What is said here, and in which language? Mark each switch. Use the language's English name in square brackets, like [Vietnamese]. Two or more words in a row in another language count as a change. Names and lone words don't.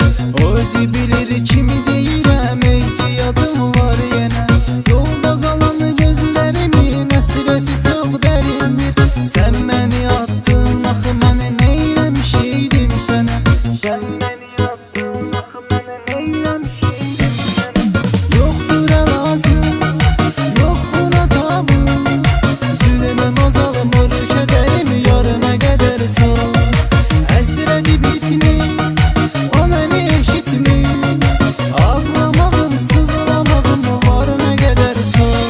[Azerbaijani] O özü bilir kimi deyirəm, ehtiyatım var yenə. Yolda qalan gözlərimin əsrəti çox dərindir. Sən məni attın, axı mən neyləmişeydim sənə. Sən məni sattın, axı mən neyləmişeydim sənə. [Turkish] Yoktur elacım, yok buna tabım. Zulümüm azalmır, kederim yarına kadar çok. Esredi bitmiş, o beni eşitmiş. Ağlamağım, sızlamağım var ne kadar çok.